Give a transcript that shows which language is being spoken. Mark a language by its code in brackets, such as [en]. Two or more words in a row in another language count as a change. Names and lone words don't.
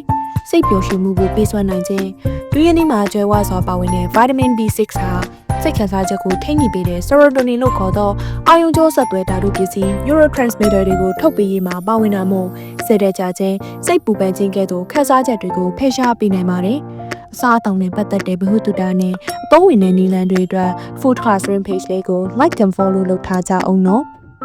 [my] ။စိတ်ပျော်ရွှင်မှုကိုပေးစွမ်းနိုင်ခြင်းဒူးရင်းသီးမှာကျွဲဝစွာပါဝင်တဲ့ vitamin B6 ဟာစိတ်ခံစားချက်ကိုထိန်းညှိပေးတဲ့ serotonin လို့ခေါ်သောအာရုံကြောဆက်သွဲဓာတုပစ္စည်း neurotransmitter တွေကိုထုတ်ပေးရေးမှာပါဝင်တာမို့စိတ်ဓာတ်ကြခြင်းစိတ်ပူပန်ခြင်းကဲ့သို့ခံစားချက်တွေကိုဖယ်ရှားပေးနိုင်ပါတယ်။အစားအသောက်နဲ့ပတ်သက်တဲ့ဗဟုသုတနဲ့အသုံးဝင်တဲ့နည်းလမ်းတွေအတွက် Food Classroom page လေးကို [en] like and follow [my] လုပ်ထားကြအောင်နော်။